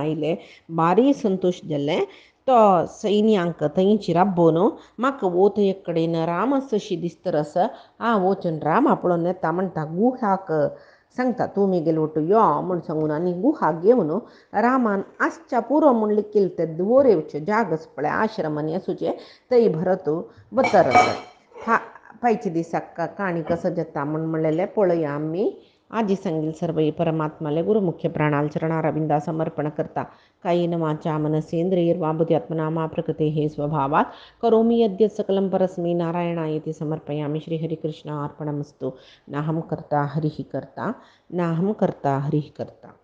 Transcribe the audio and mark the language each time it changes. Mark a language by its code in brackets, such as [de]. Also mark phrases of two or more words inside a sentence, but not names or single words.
[kok] आयलें बारी संतोश जालें तो सैन्यांक थंयची राबोवन म्हाका वो थंय एक कडेन राम अशी दिसतरस हांव वचून रामा पळोवन येता म्हणटा गुहाक सांगता तूं मेगेल वटू यो म्हूण सांगून आनी गुहाक घेवन रामान आसच्या पुरो म्हूण लिखिल्लें तें दुवर येवचें जाग आसा पळय आश्रमांनी आसूचें थंय भरत वतरस पायच्या दिसाक काणी कसो जाता म्हूण म्हणलेलें पळया आमी आजी सांगेल सर्वई परमात्माले गुरुमुख्य प्राणाल चरणारविंदा समर्पण करता [sa] कायेन वाचा मनसेंद्रियर्वा बुद्ध्यात्मना मा प्रकृते हे स्वभावात करोमि यद्यत् सकलं परस्मै नारायणायेति समर्पयामि. श्रीहरिकृष्ण अर्पणमस्तु. नाहं कर्ता हरिः कर्ता नाहं कर्ता हरिः कर्ता.